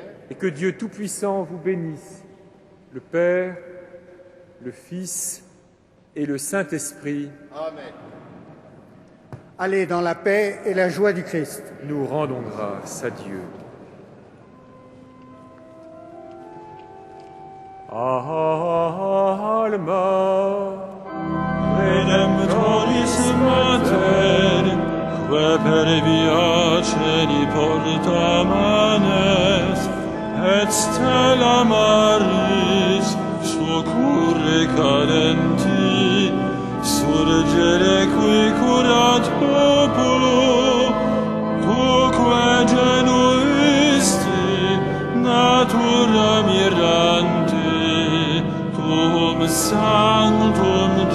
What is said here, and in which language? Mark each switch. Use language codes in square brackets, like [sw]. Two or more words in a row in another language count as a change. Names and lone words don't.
[fr] Et que Dieu Tout-Puissant vous bénisse, le Père, le Fils et le Saint-Esprit. Amen. Allez dans la paix et la joie du Christ. Nous rendons grâce à Dieu. [la] Alma Redemptoris Mater, que per via celi porta manes, et stella Maris succurre cadenti, surgere qui curat populo, tuque genuisti, natura mirante, tuum sanctum